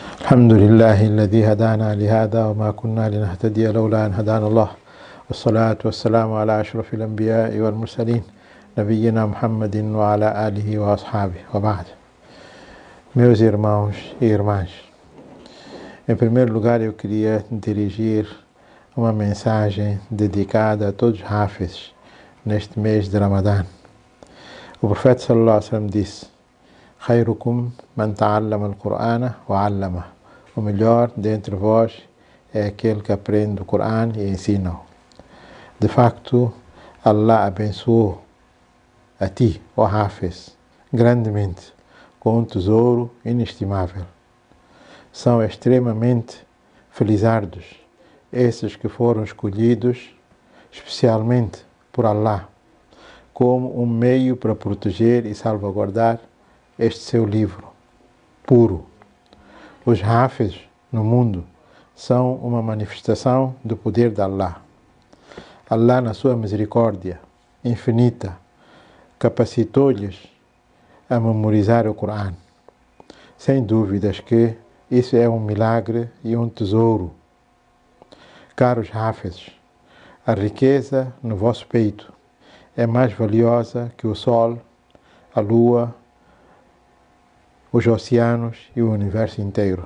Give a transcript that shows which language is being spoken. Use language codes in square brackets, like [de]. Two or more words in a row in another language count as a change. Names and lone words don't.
[ar] الحمد لله الذي هدانا لهذا وما كنا لنهتدي لولا أن هدانا الله والصلاة والسلام على أشرف الأنبياء والمرسلين نبينا محمد وعلى آله وأصحابه وبعد. [pt] Meus irmãos e irmãs, em primeiro lugar eu queria dirigir uma mensagem dedicada a todos os Hafiz neste mês de Ramadã. O profeta [ar] صلى الله عليه وسلم disse: "خيركم من تعلم القرآن وعلمه." [pt] O melhor dentre vós é aquele que aprende o Corão e ensina-o. De facto, Allah abençoou a ti, ó Hafiz, grandemente, com um tesouro inestimável. São extremamente felizardos esses que foram escolhidos especialmente por Allah como um meio para proteger e salvaguardar este seu livro puro. Os Hafiz no mundo são uma manifestação do poder de Allah. Allah, na sua misericórdia infinita, capacitou-lhes a memorizar o Corão. Sem dúvidas que isso é um milagre e um tesouro. Caros Hafiz, a riqueza no vosso peito é mais valiosa que o sol, a lua, os oceanos e o universo inteiro.